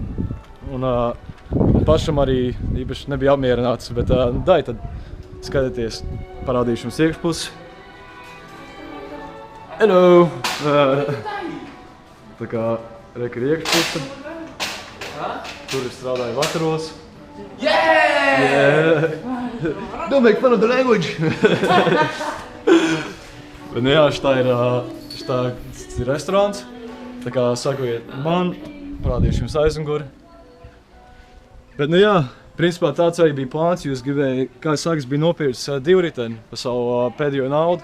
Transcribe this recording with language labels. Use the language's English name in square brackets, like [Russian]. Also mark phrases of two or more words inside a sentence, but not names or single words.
[Latvian] Un pašam arī īpaši nebija apmierināts, bet dai, tad skatieties, parādīšu jums iekšpusi. Hello! Tā kā reka ir iekšpuse. Tur es strādāju vakaros. [English] Yeah! Don't make fun of the language! [Latvian] Bet nu jā, šitā ir restorāns. Tā kā sakojiet man, parādīšu jums aizmuguri. Bet nu jā, principā tāds arī bija plāns, jo es gribēju, kā es sāku, es biju nopircis divriteni par savu pēdējo naudu.